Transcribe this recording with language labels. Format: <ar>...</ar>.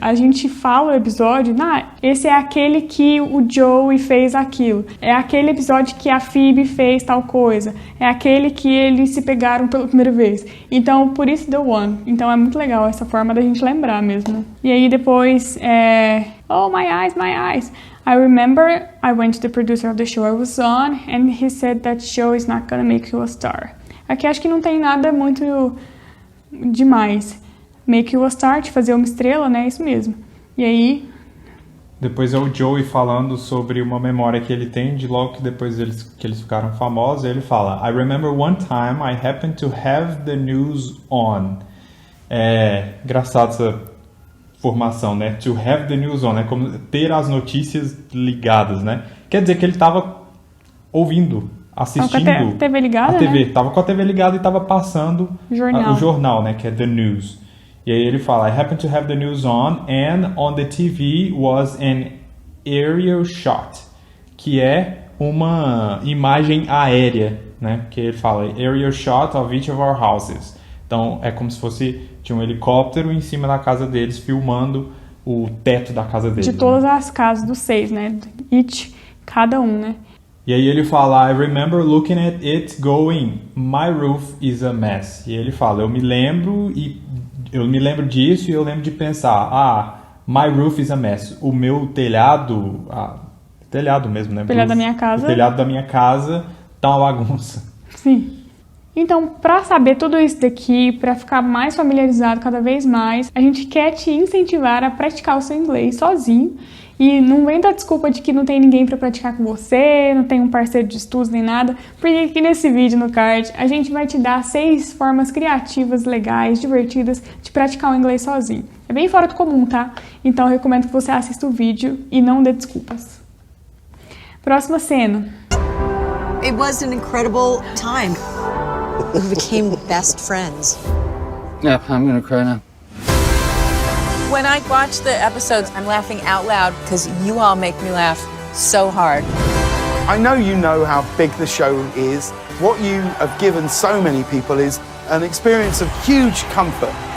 <pt>A gente fala o episódio, esse é aquele que o Joey fez aquilo. É aquele episódio que a Phoebe fez tal coisa. É aquele que eles se pegaram pela primeira vez. Então, por isso The One. Então é muito legal essa forma da gente lembrar mesmo. E aí depois,</pt> <en>oh, my eyes, my eyes. I remember I went to the producer of the show I was on, and he said that show is not gonna make you a star.</en> <pt>Aqui acho que não tem nada muito demais.</pt> <en>Make you a star,</en> <pt>te fazer uma estrela, né? Isso mesmo. E aí... Depois é o Joey falando sobre uma memória que ele tem de logo que depois que eles ficaram famosos. Ele fala,</pt> <en>I remember one time I happened to have the news on.</en> <pt>É engraçado essa formação, né?</pt> <en>To have the news on,</en> <pt>é como ter as notícias ligadas, né? Quer dizer que ele estava ouvindo, assistindo... Tava com a TV ligada, né? Tava com a TV ligada e estava passando o jornal, né? Que é the news. E aí ele fala,</pt> <en>I happen to have the news on, and on the TV was an aerial shot,</en> <pt>que é uma imagem aérea, né? Que ele fala,</pt> <en>aerial shot of each of our houses.</en> <pt>Então é como se fosse, tinha um helicóptero em cima da casa deles, filmando o teto da casa deles. De todas as casas dos 6, né? Each, cada um, né? E aí ele fala,</pt> <en>I remember looking at it going, my roof is a mess.</en> <pt>E ele fala, eu me lembro disso e eu lembro de pensar,</pt> <en>my roof is a mess.</en> <pt>O meu telhado, telhado mesmo, né? O telhado da minha casa. O telhado da minha casa tá uma bagunça. Sim. Então, para saber tudo isso daqui, para ficar mais familiarizado cada vez mais, a gente quer te incentivar a praticar o seu inglês sozinho. E não vem dar desculpa de que não tem ninguém para praticar com você, não tem um parceiro de estudos nem nada, porque aqui nesse vídeo no card a gente vai te dar 6 formas criativas, legais, divertidas de praticar o inglês sozinho. É bem fora do comum, tá? Então eu recomendo que você assista o vídeo e não dê desculpas. Próxima cena.</pt> <en>It was an incredible time. We became best friends. Yeah, I'm gonna cry now. When I watch the episodes, I'm laughing out loud because you all make me laugh so hard. I know you know how big the show is. What you have given so many people is an experience of huge comfort.</en>